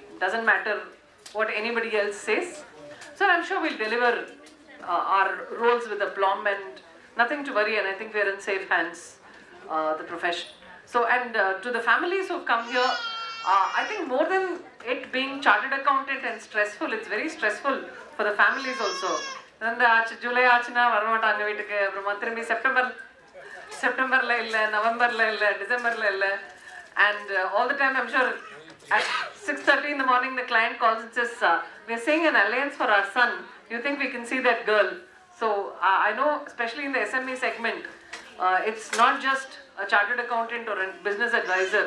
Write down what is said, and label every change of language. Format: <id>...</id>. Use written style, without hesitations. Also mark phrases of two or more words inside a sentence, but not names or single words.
<en>Doesn't matter what anybody else says. So I'm sure we'll deliver our roles with aplomb and nothing to worry, and I think we're in safe hands, the profession. So, and to the families who've come here, I think more than it being chartered accountant and stressful, it's very stressful for the families also.</en> <ta>And ஜூலை ஆச்சுன்னா வரமாட்டாங்க வீட்டுக்கு அப்போ மந்திரும்பி செப்டம்பர்ல இல்ல நவம்பர்ல இல்ல டிசம்பர்ல இல்ல,</ta> <en>and all the time I'm sure at 6:30 in the morning the client calls and says, we're seeing an alliance for our son. Do you think we can see that girl? So I know, especially in the SME segment, it's not just a chartered accountant or a business advisor.</en>